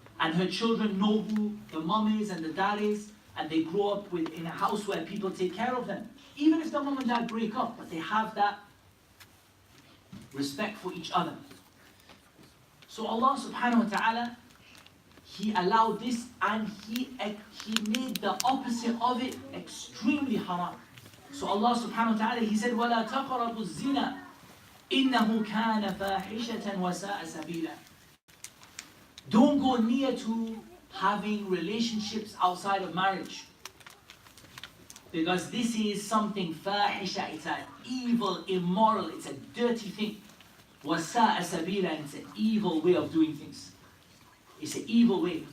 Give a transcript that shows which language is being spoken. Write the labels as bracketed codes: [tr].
[en] And her children know who the mom is and the dad is, and they grow up in a house where people take care of them. Even if the mom and dad break up, but they have that respect for each other. So Allah subhanahu wa ta'ala, He allowed this, and He made the opposite of it extremely haram. [ar] So Allah subhanahu wa ta'ala, He said, وَلَا تَقْرَبُوا الزِّنَا إِنَّهُ كَانَ فَاحِشَةً وَسَاءَ سَبِيلًا. [en] Don't go near to having relationships outside of marriage. Because this is something fahisha, it's an evil, immoral, it's a dirty thing. [ar] وَسَاءَ سَبِيلًا, [en] it's an evil way of doing things. It's an evil way.